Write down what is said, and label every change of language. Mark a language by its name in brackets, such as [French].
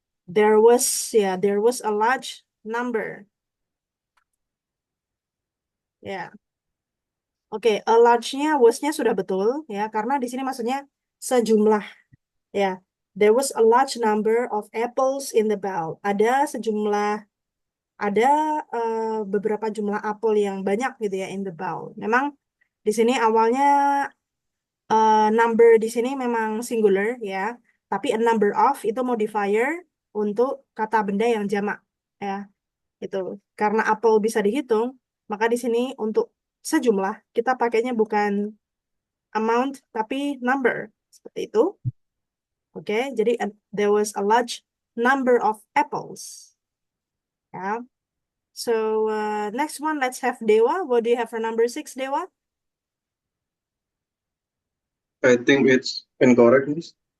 [English] There was a large number. [Indonesian] Ya. Oke, a large-nya was-nya sudah betul ya, karena di sini maksudnya sejumlah ya. [English] There was a large number of apples in the bowl. [Indonesian] Ada beberapa jumlah apel yang banyak gitu ya [English] in the bowl. [Indonesian] Memang di sini awalnya number di sini memang singular ya, tapi a number of itu modifier untuk kata benda yang jamak ya. Itu karena apel bisa dihitung, maka di sini untuk sejumlah kita pakainya bukan amount tapi number seperti itu. Oke, jadi [English] there was a large number of apples. Ya. So next one, let's have Dewa. What do you have for number 6, Dewa? I think it's incorrect, Miss.